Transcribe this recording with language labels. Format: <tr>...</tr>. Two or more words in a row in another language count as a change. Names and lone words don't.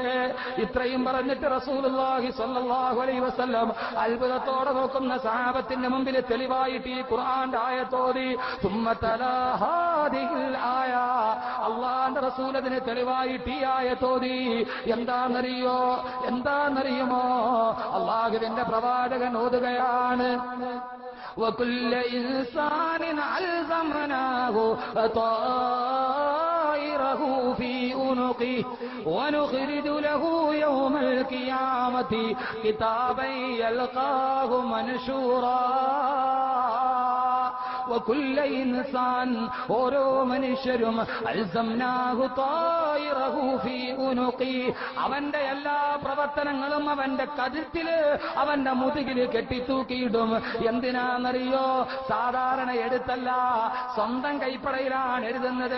<ml>ഇത്രയും പറഞ്ഞിട്ട്</ml> <ar>رسول الله صلى الله عليه وسلم</ar> <ml>അത്ഭുതത്തോടെ നോക്കുന്ന സഹാബത്തിന്റെ മുമ്പിൽ തെളിവായിട്ട് ഈ ഖുർആന്റെ ആയത്തോതി.</ml> <ar>ثم تلا هذه الآية,</ar> <ml>അല്ലാഹുവിന്റെ റസൂൽ അതിന് തെളിവായിട്ട് ഈ ആയത്തോതി. എന്താണെന്നറിയുമോ? അല്ലാഹുവിന്റെ പ്രവാചകൻ ഓതുകയാണ്,</ml> <ar>وكل إنسان ألزمناه طائره في عنقه ونخرج له يوم القيامة كتابا يلقاه منشورا. وكل إنسان</ar> <ml>ഓരോ മനുഷ്യരും</ml> <ar>ألزمناه طائره في عنقه,</ar> <ml>അവന്റെ എല്ലാ പ്രവർത്തനങ്ങളും അവന്റെ കഴുത്തില് അവന്റെ മുതുകില് കെട്ടിത്തൂക്കിയിടും. എന്തിനാണെന്നറിയോ? സാധാരണ എഴുത്തല്ല, സ്വന്തം കൈപ്പടയിലാണ് എഴുതുന്നത്.</ml>